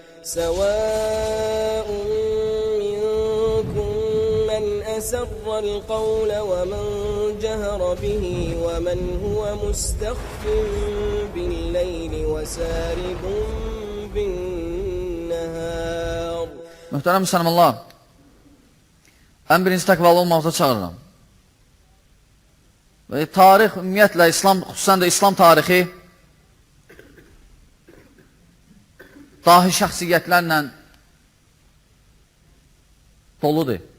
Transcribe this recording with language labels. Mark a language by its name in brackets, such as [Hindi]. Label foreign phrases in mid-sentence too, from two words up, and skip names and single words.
[Arabic] سواء منكم من أسر القول ومن جهر به ومن هو مستخف بالليل وسارب بالنهار. [Azerbaijani] Möhtərəm müsəlmanlar, ən birinci təqvalı olmaqda çağırıram. Və tarix, ümumiyyətlə, xüsusən də İslam tarixi dahi şəxsiyyətlərlə doludur.